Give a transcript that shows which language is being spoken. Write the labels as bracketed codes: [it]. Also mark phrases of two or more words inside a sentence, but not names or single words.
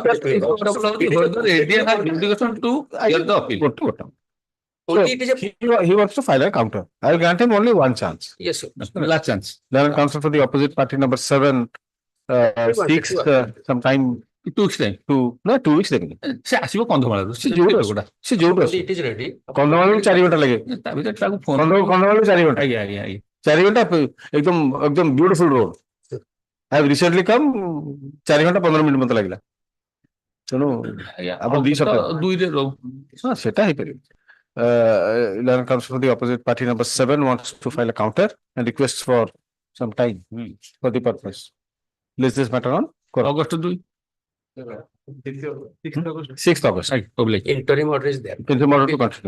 [en] Point of law is further ADN has jurisdiction to hear the appeal. Only it is a. He wants to file a counter. I will grant him only one chance. Yes, sir. Last chance. Learned counsel for the opposite party number 7 seeks some time 2 weeks time. to, no, 2 weeks देंगे. [or] ସେ ଆସିବ କନ୍ଧମାଳରୁ ସେ ଯୋଉଠୁ ଯୋଉଟା ଆସୁ. ଗୋଟା ସେ ଯୋଉଠୁ ଆସୁ. [en] It is ready. [or] କନ୍ଧମାଳରୁ 4 ଘଣ୍ଟା ଲାଗେ. ତା ଭିତରେ ତାକୁ ଫୋନ କନ୍ଧମାଳରୁ 4 ଘଣ୍ଟା. ଆଜ୍ଞା ଆଜ୍ଞା ଆଜ୍ଞା 4 ଘଣ୍ଟା एकदम [en] beautiful road. I have recently come [or] 4 ଘଣ୍ଟା 15 ମିନିଟ୍ ମତେ ଲାଗିଲା. ତେଣୁ ଆପଣ 2 ସପ୍ତାହ 2ରେ ରହୁ ହଁ ସେଟା ହେଇପାରିବ. [en] Learned counsel for the opposite party number 7 wants to file a counter and requests for some time for the purpose. List this matter on CORAM. [or] ଅଗଷ୍ଟ 2 [en] 6th August. public Interim order is there. Interim order to continue.